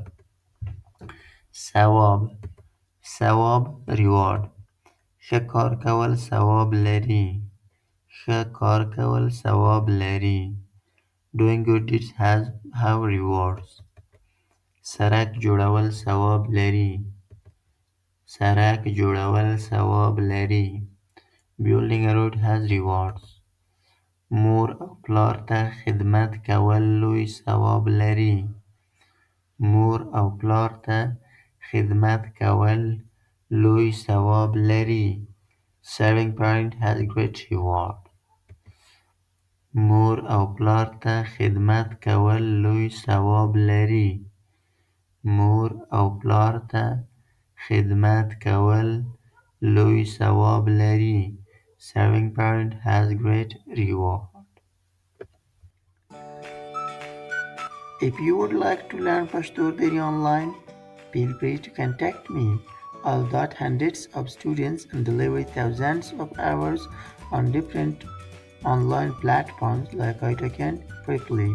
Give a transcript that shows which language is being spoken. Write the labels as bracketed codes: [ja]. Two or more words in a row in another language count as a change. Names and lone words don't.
[ps] ثواب. ثواب reward. ښه کار کول ثواب لري. ښه کار کول ثواب لري. [en] Doing good deeds have rewards. [ps] سرک جوړول ثواب لري. سرک جوړول ثواب لري. [en] Building a road has rewards. [ps] مور او پلار ته خدمت کول لوی ثواب لري. مور او پلار ته خدمت کول لوی ثواب لري. [en] Serving parent has great reward. [ps] مور او پلار ته خدمت کول لوی ثواب لري. مور او پلار ته خدمت کول لوی ثواب لري. [en] Serving parent has great reward. If you would like to learn Pashto Dari online, feel free to contact me. I'll got hundreds of students and deliver thousands of hours on different online platforms like Itacan quickly.